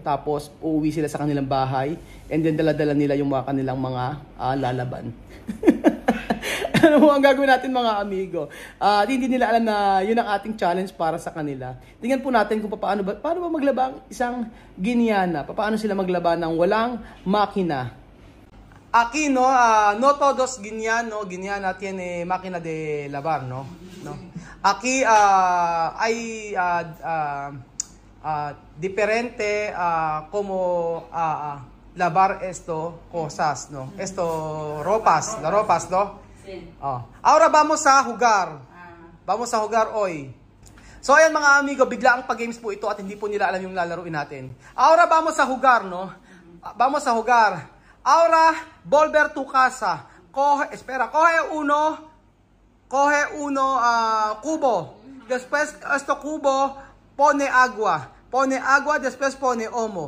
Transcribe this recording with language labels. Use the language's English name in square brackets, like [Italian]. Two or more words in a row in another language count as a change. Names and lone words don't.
[Filipino] Tapos, uuwi sila sa kanilang bahay. [English] And then, [Filipino] dala-dala nila yung mga kanilang mga lalaban. Ano mo ang gagawin natin mga amigo? Hindi nila alam na yun ang ating challenge para sa kanila. Tingnan po natin kung paano ba maglaba ang isang Guineana. Paano sila maglaba ng walang makina. [Spanish] Aquí, no, no todos Guineana tiene máquina de lavar, no? Aquí hay diferente como lavar esto cosas, no? Esto ropas, las ropas, no? Ahora vamos a jugar. Vamos a jugar hoy. [Filipino] So ayan mga amigo, bigla ang pag-games po ito at hindi po nila alam yung lalaruin natin. [Spanish] Ahora vamos a jugar, no? Vamos a jugar. Ahora, volver tu casa. Coge uno cubo. Después, este cubo pone agua. Después pone omo.